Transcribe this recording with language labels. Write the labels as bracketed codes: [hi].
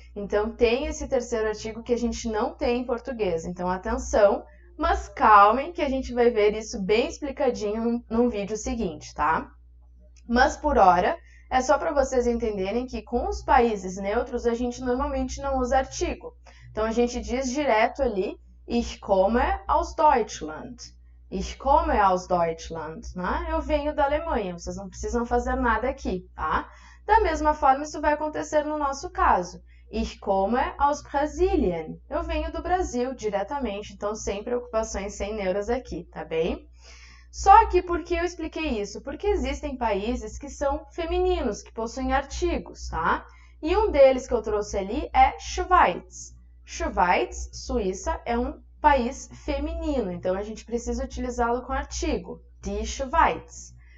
[pt] Então, tem esse terceiro artigo que a gente não tem em português, então atenção, mas calmem que a gente vai ver isso bem explicadinho num vídeo seguinte, tá? Mas, por hora, é só para vocês entenderem que com os países neutros a gente normalmente não usa artigo. Então, a gente diz direto ali, [de] ich komme aus Deutschland. Ich komme aus Deutschland, né? [pt] Eu venho da Alemanha, vocês não precisam fazer nada aqui, tá? Da mesma forma, isso vai acontecer no nosso caso. [de] Ich komme aus Brasilien. [pt] Eu venho do Brasil diretamente, então sem preocupações, sem neuras aqui, tá bem? Só que por que eu expliquei isso? Porque existem países que são femininos, que possuem artigos, tá? E um deles que eu trouxe ali é Schweiz. Schweiz, Suíça, é um país feminino, então a gente precisa utilizá-lo com artigo, die Schweiz.